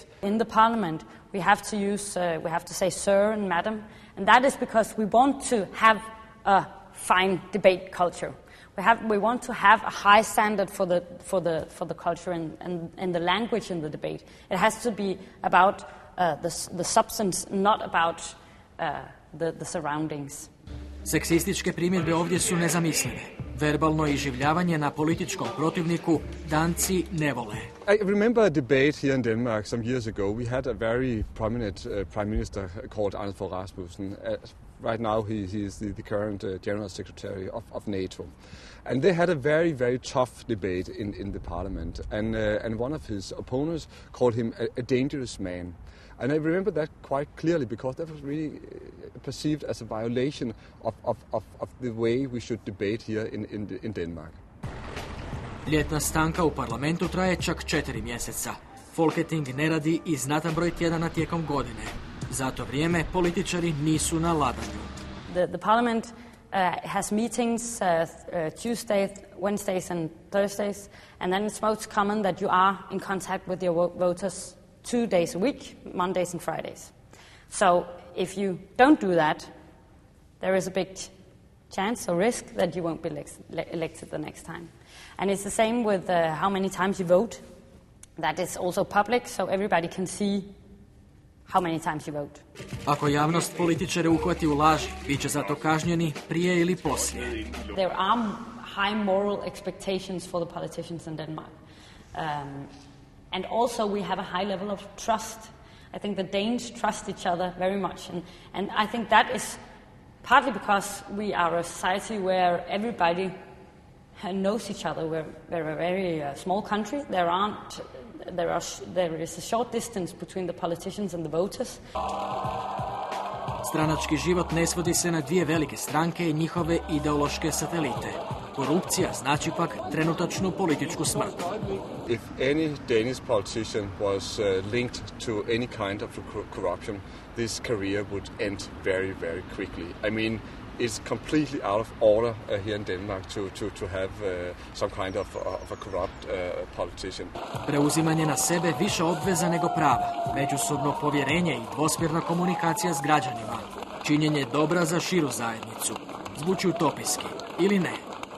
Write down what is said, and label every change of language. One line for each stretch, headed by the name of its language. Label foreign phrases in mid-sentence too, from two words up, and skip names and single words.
English: In the parliament, we have to say sir and madam, and that is because we want to have a fine debate culture. We want to have a high standard for the culture and the language in the debate. It has to be about the substance, not about the surroundings.
Croatian: Seksističke primjedbe ovdje su nezamislive. Verbalno iživljavanje na političkom protivniku Danci ne vole.
English: I remember a debate here in Denmark some years ago. We had a very prominent prime minister called Anders Fogh Rasmussen. Right now he is the current general secretary of NATO. And they had a very, very tough debate in the parliament. And one of his opponents called him a dangerous man. And I remember that quite clearly because that was really perceived as a violation of the way we should debate here in Denmark.
Croatian: Ljetna stanka u parlamentu traje čak 4 mjeseca. Folketing ne radi i znatan broj tjedana tijekom godine. Za to vrijeme političari nisu na ladanju.
English: The parliament has meetings Tuesdays, Wednesdays and Thursdays, and then it's most common that you are in contact with your voters 2 days a week, Mondays and Fridays. So if you don't do that, there is a big chance or risk that you won't be elected the next time. And it's the same with how many times you vote. That is also public, so everybody can see how many times you vote.
Croatian: Ako javnost političare uhvati u laži, bit će zato kažnjeni prije ili poslije.
English: There are high moral expectations for the politicians in Denmark. And also we have a high level of trust. I think the Danes trust each other very much. And I think that is partly because we are a society where everybody knows each other. We're a very small country. There aren't there is a short distance between the politicians and the voters.
Croatian: Stranački život ne svodi se na dvije velike stranke i njihove ideološke satelite. Korupcija znači pak trenutačnu političku smrt.
English: If any Danish politician was linked to any kind of corruption, this career would end very, very quickly. I mean, it's completely out of order here in Denmark to have some kind of a corrupt politician.
Croatian: Preuzimanje na sebe više obveza nego prava, međusobno povjerenje i dvosmjerna komunikacija s građanima, činjenje dobra za širu zajednicu. Zvuči utopijski, ili ne?